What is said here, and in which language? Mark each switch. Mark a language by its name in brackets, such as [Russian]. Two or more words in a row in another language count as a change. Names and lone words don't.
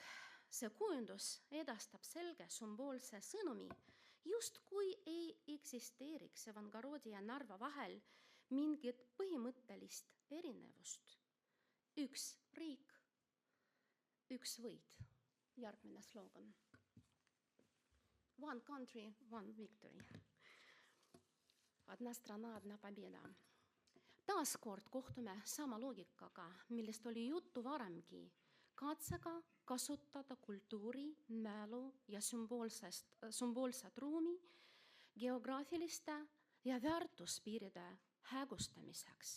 [Estonian] See kujundus edastab selge sümboolse sõnumi, just kui ei eksisteeriks Evangarodi ja Narva vahel mingit põhimõttelist erinevust. Üks riik, üks võit. Järgmine slogan. [English] One country, one victory. [Russian] Одна страна, одна победа. [Estonian] Taaskord kohtume sama loogikaga, millest oli juttu varemgi, katsega kasutada kultuuri, mälu ja sümboolset ruumi geograafiliste ja väärtuspiiride hägustamiseks.